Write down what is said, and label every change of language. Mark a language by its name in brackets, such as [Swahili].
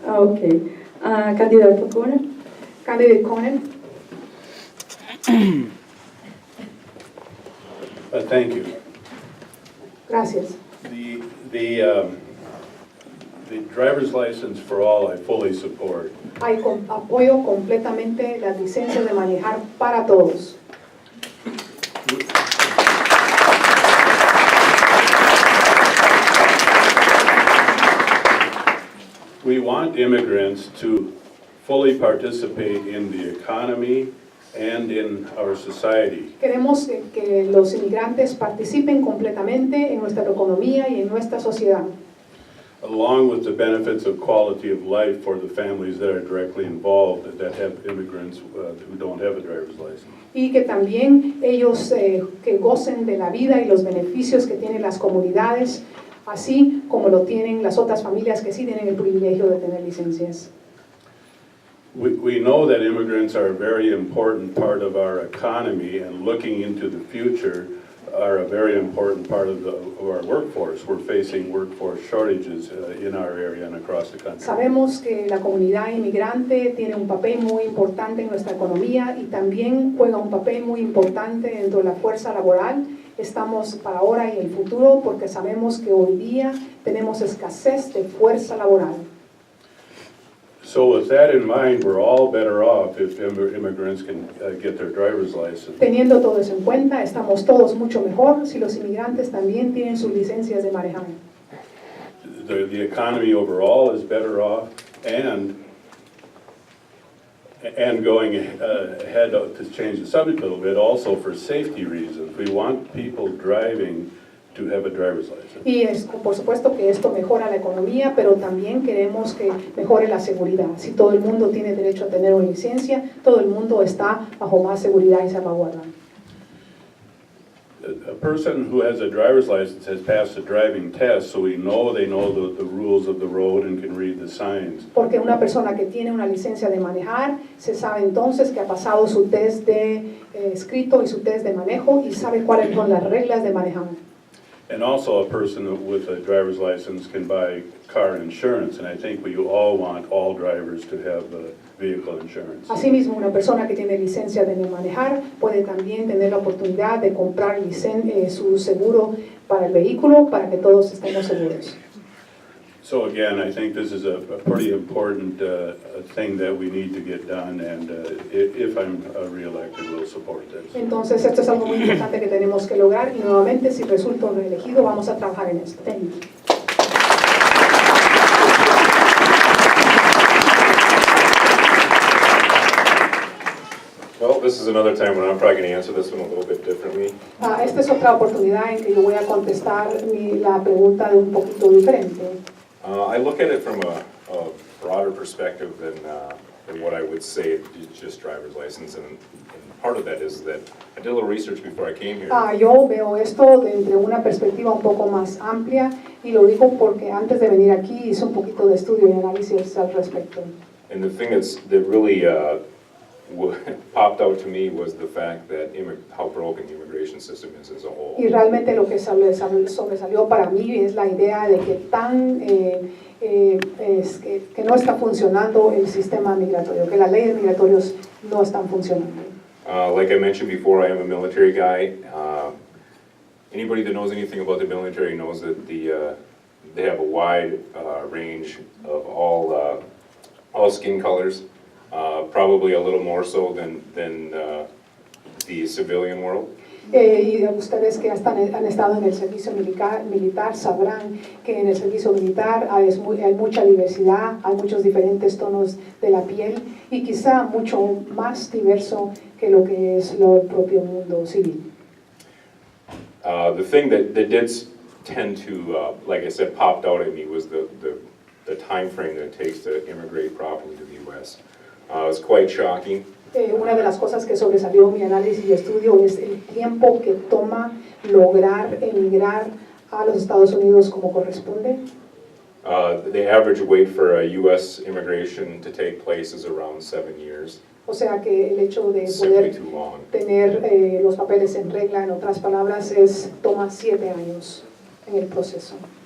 [Spanish] Ok, candidato Conan. [English] Candidate Conan. Thank you. [Spanish] Gracias. [English] The driver's license for all I fully support. [Spanish] Apoyo completamente las licencias de manejar para todos. [English] We want immigrants to fully participate in the economy and in our society. [Spanish] Queremos que los inmigrantes participen completamente en nuestra economía y en nuestra sociedad, [English] along with the benefits of quality of life for the families that are directly involved that have immigrants who don't have a driver's license. [Spanish] y que también ellos que gocen de la vida y los beneficios que tienen las comunidades, así como lo tienen las otras familias que sí tienen el privilegio de tener licencias. [English] We know that immigrants are a very important part of our economy, and looking into the future are a very important part of our workforce. We're facing workforce shortages in our area and across the country. [Spanish] Sabemos que la comunidad inmigrante tiene un papel muy importante en nuestra economía y también juega un papel muy importante dentro de la fuerza laboral. Estamos para ahora y el futuro porque sabemos que hoy día tenemos escasez de fuerza laboral. [English] So with that in mind, we're all better off if immigrants can get their driver's license. [Spanish] Teniendo todo eso en cuenta, estamos todos mucho mejor si los inmigrantes también tienen sus licencias de manejar. [English] The economy overall is better off, and going ahead to change the subject a little bit, also for safety reasons. We want people driving to have a driver's license. [Spanish] Y por supuesto que esto mejora la economía, pero también queremos que mejore la seguridad. Si todo el mundo tiene derecho a tener una licencia, todo el mundo está bajo más seguridad y salvaguarda. [English] A person who has a driver's license has passed a driving test, so they know the rules of the road and can read the signs. [Spanish] Porque una persona que tiene una licencia de manejar, se sabe entonces que ha pasado su test de escrito y su test de manejo y sabe cuáles son las reglas de manejar. [English] And also a person with a driver's license can buy car insurance, and I think we all want all drivers to have vehicle insurance. [Spanish] Asimismo, una persona que tiene licencia de manejar puede también tener la oportunidad de comprar su seguro para el vehículo para que todos estemos seguros. [English] So again, I think this is a pretty important thing that we need to get done, and if I'm reelected, we'll support this. [Spanish] Entonces, esto es algo muy importante que tenemos que lograr y nuevamente, si resulto reelegido, vamos a trabajar en esto. [English] Thank you. Well, this is another time when I'm probably going to answer this one a little bit differently. [Spanish] Esta es otra oportunidad en que yo voy a contestar la pregunta de un poquito diferente. [English] I look at it from a broader perspective than what I would say is just driver's license, and part of that is that I did a little research before I came here. [Spanish] Yo veo esto desde una perspectiva un poco más amplia y lo digo porque antes de venir aquí hice un poquito de estudio y análisis al respecto. [English] And the thing that really popped out to me was the fact that how broken the immigration system is as a whole. [Spanish] Y realmente lo que sobresalió para mí es la idea de que que no está funcionando el sistema migratorio, que las leyes migratorias no están funcionando. [English] Like I mentioned before, I am a military guy. Anybody that knows anything about the military knows that they have a wide range of all skin colors. Probably a little more so than the civilian world. [Spanish] Y ustedes que han estado en el servicio militar sabrán que en el servicio militar hay mucha diversidad, hay muchos diferentes tonos de la piel y quizá mucho más diverso que lo que es el propio mundo civil. [English] The thing that did tend to, like I said, popped out at me was the time frame that it takes to immigrate properly to the U.S. It was quite shocking. [Spanish] Una de las cosas que sobresalió mi análisis y estudio es el tiempo que toma lograr emigrar a los Estados Unidos como corresponde. [English] The average wait for a U.S. immigration to take place is around 7 years. [Spanish] O sea que el hecho de poder tener los papeles en regla, en otras palabras, toma 7 años en el proceso.